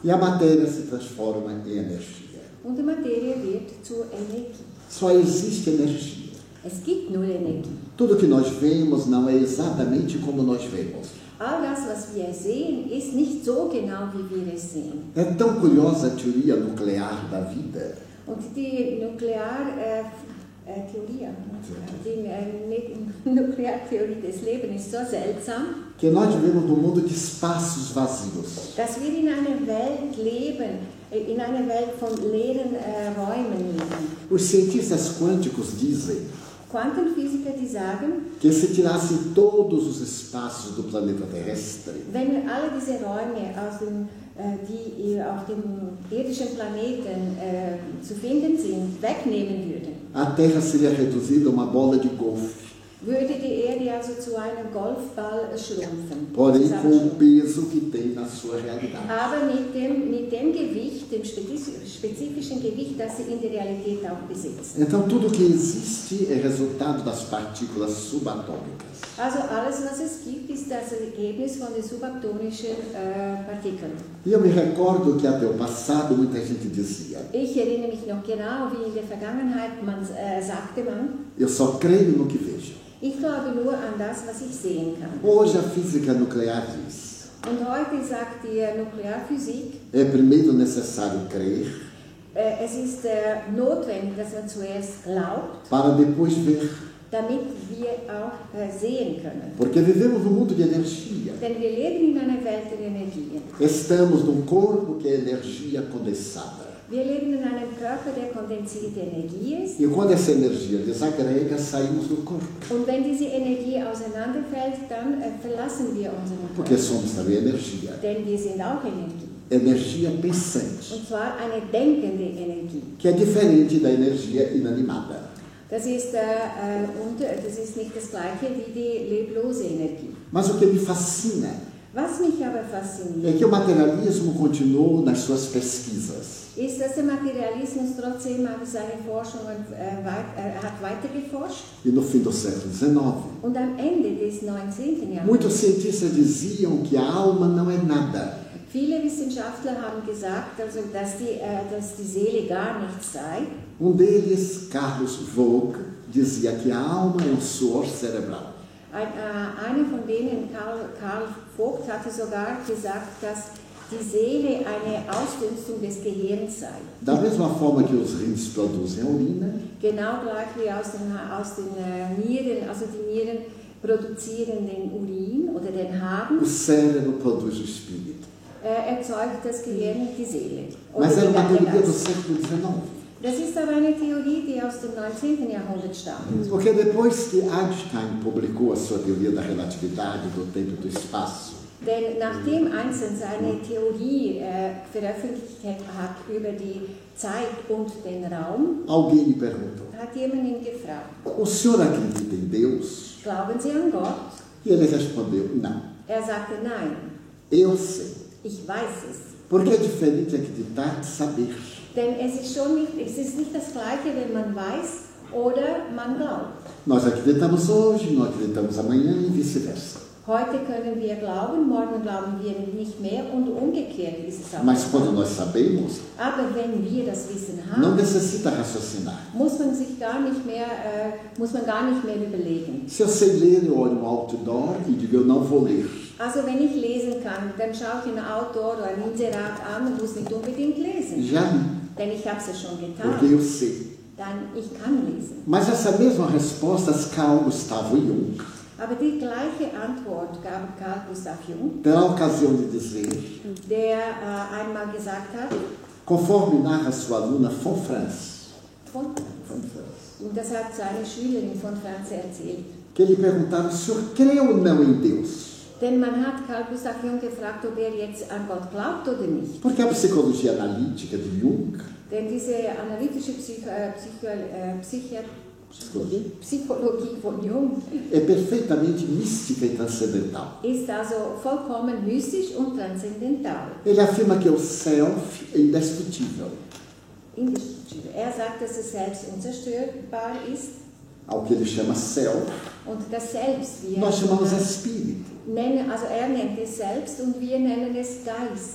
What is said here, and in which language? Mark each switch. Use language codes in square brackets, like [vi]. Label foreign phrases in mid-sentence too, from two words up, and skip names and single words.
[pt] e a matéria se transforma em energia. [de] und die Materie wird zur Energie. [pt] Só existe energia. [de] Es gibt nur Energie. [pt] Tudo que nós vemos não é exatamente como nós vemos. [de] all das, was wir sehen, ist nicht so genau, wie wir es sehen. [pt] É tão curiosa a teoria nuclear da vida. [de] Und die Nukleartheorie des Lebens ist so seltsam, [pt] Que nós vivemos num mundo de espaços vazios. [de] dass wir in einer Welt leben, in einer Welt von leeren Räumen leben. [pt] Os cientistas quânticos dizem [de] Quantenphysiker, die sagen, [pt] que se tirassem todos os espaços do planeta terrestre, [de] wenn wir alle diese Räume die auf dem irdischen Planeten zu finden sind, wegnehmen würden, [pt] a Terra seria reduzida a uma bola de golfe, [de] würde die Erde also zu einem Golfball schrumpfen. [pt] porém com o peso que tem na sua realidade. [de] Aber mit dem Gewicht, dem spezifischen Gewicht, das sie in der Realität auch besitzen. [pt] Então tudo que existe é resultado das partículas subatômicas. [de] Also alles, was es gibt, ist das Ergebnis von den subatomischen Partikeln. [pt] E eu me recordo que até o passado muita gente dizia: [de] Ich erinnere mich noch genau, wie in der Vergangenheit sagte man, [pt] eu só creio no que vejo. [de] ich glaube nur an das, was ich sehen kann. [pt] Hoje a física nuclear diz: [de] Und heute sagt die Nuklearphysik, [pt] é primeiro necessário crer [de] es ist notwendig, dass man zuerst glaubt, [pt] para depois ver. [de] damit wir auch sehen können. [pt] Porque vivemos num mundo de energia. [de] Denn wir leben in einer Welt der Energien. [pt] Estamos num corpo que é energia condensada. [de] Wir leben in einem Körper, der kondensierte Energie ist. [pt] E quando essa energia desagrega, saímos do corpo. [de] Und wenn diese Energie auseinanderfällt, dann verlassen wir unseren [pt] Porque [de] Körper. [pt] somos também energia. [de] Denn wir sind auch Energie. [pt] Energia pensante. [de] Und zwar eine denkende Energie. [pt] Que é diferente da energia inanimada. [de] Das ist nicht das Gleiche wie die leblose Energie. [pt] Mas o que me fascina [de] Was mich aber [pt] é [de] fasziniert, [pt] que o materialismo continuou nas suas pesquisas. [de] ist, dass der Materialismus trotzdem auf seine Forschungen hat weitergeforscht. [pt] E no fim do século XIX, [de] Und am Ende des 19. Jahrhunderts, [pt] muitos cientistas diziam que a alma não é nada. [de] viele Wissenschaftler haben gesagt, also, dass die Seele gar nichts sei. [pt] Deles, Carlos Vogt, dizia que a alma é suor cerebral. [de] Einer von denen, Karl Vogt, hatte sogar gesagt, dass die Seele eine Ausdünstung des Gehirns sei. [pt] Da mesma forma que os rins produzem a urina, [de] Genau gleich wie aus den Nieren, also die Nieren produzieren den Urin oder den Harn, [pt] o cérebro produz o espírito. [de] erzeugt das Gehirn die Seele. [pt] Mas era uma [de] den [pt] teoria do [de] Geist. [pt] século XIX. [de] Das ist aber eine Theorie, die aus dem 19. Jahrhundert stammt. [pt] Porque depois que Einstein publicou a sua teoria da relatividade, do tempo e do espaço, [de] Denn nachdem Einstein seine Theorie veröffentlicht hat über die Zeit und den Raum, [pt] alguém lhe perguntou: [de] hat jemand ihn gefragt, [pt] o senhor acredita em Deus? [de] glauben Sie an Gott? [pt] E ele respondeu: não. [de] Er sagte, nein, [pt] Eu sei. [de] ich weiß es. [pt] Porque é diferente acreditar de saber. [de] Denn es ist nicht das Gleiche, wenn man weiß oder man glaubt. [pt] Nós acreditamos hoje, não acreditamos amanhã e vice-versa. [de] Heute können wir glauben, morgen glauben wir nicht mehr und umgekehrt ist es auch. [pt] Mas quando nós sabemos, [de] Aber wenn wir das Wissen [pt] não [de] haben, [pt] necessita raciocinar. [de] muss man gar nicht mehr überlegen. [pt] Se eu sei ler, eu olho um outdoor e digo: eu não vou ler. [de] Also wenn ich lesen kann, dann schaue ich ein Outdoor oder ein Inserat an und muss nicht unbedingt lesen. [pt] Já li, [de] Denn ich habe es ja schon [pt] porque [de] getan. [pt] eu sei. [de] Dann ich kann lesen. [pt] Mas essa mesma resposta Carl Gustav Jung, [de] Aber die gleiche Antwort gab Carl Gustav Jung, [pt] terá a ocasião de dizer, [de] der einmal gesagt hat, [pt] conforme narra sua aluna von Franz, [de] und das hat seine Schülerin von Franz erzählt. [pt] que lhe perguntaram: o senhor crê ou não em Deus? [de] Denn man hat Carl Gustav Jung gefragt, ob er jetzt an Gott glaubt oder nicht. [pt] Porque a psicologia analítica de Jung, [de] Denn diese analytische Psychologie von Jung [pt] é perfeitamente mística e transcendental. [de] ist also vollkommen mystisch und transzendental. [pt] Ele afirma que o self é indestrutível. [de] Er sagt, dass es selbst unzerstörbar ist. [pt] ao que ele chama Self, [de] Und das Selbst, wie [pt] nós chamamos Espírito. [de] nennen, also er nennt es Selbst und wir nennen es Geist.